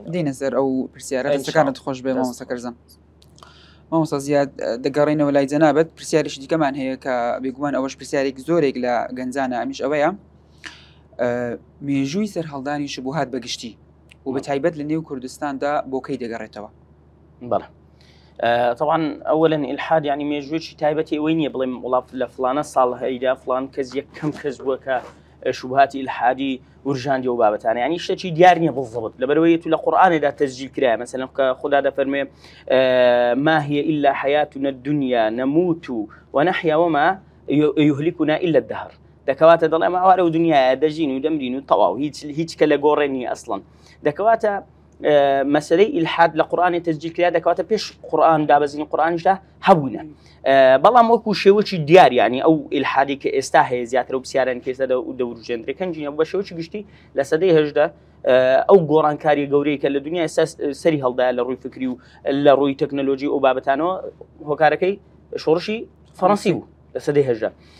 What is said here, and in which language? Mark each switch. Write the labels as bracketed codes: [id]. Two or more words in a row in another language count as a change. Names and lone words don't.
[ckb] دینە سەر ئەو پرسیارە دەستەکانت خۆش بێ مامۆستا کەرزان مامۆستا زیاد دەگەڕێنەوە لای جەنابەت پرسیاریشی دیکەمان هەیە کە بێگومان ئەوەش پرسیارێک زۆرێک لە گەنجانە ئەمیش ئەوەیە مێژووی سەر هەڵدانی شبوهات بەگشتی و بە تایبەت لە نێو کوردستاندا بۆ کەی دەگەڕێتەوە بەڵێ [ar] طبعا اولا الحاد يعني [ckb] مێژوویەکی تایبەتی ئەوەی نییە بڵێم وڵات لە فلانە ساڵ هەیدا فلان کەس یەکەم کەس بووە کە شبهاتی الحادی ورژاندی و بابەتانە یعنی شتێکی دیار نییە بالضبط لەبەرەوەی تو لە قورئانێدا تەسجیل کرایە مثلا کە خدا دەفەرمێ [ar] ما هي إلا حياتنا الدنيا نموت ونحيا وما يهلكنا إلا الدهر [ckb] دەکەواتە دەڵێ ئەمە ئەوارە و دنیاە دەژین و دەمرین و تەواو هیچ کە لە گۆڕێنی ئەسڵەن دەکەواتە مەسەلەی ئیلحاد لە قورئانی تەسجیل کرا دەکەواتە پێش قورئان دابەزینی قورئانیشدا هەبوونە بەڵام وەکو شێوەی دیار یعنی ئەو ئیلحادی کە ئێستا هەیە زیاتر و پرسیاران کێسە دەوروژێنرێ کەنجینە بە شێوەی گشتی لە سەدەی هەژدا ئەو گۆڕانکاری گەورەی کە لە دنیای سەری هەڵدایە لە ڕووی فکری و لە ڕووی تەکنەلۆژی ئەو بابەتانەوە هۆکارەکەی شۆڕشی فەڕەنسی بوو لە سەدەی هەژدا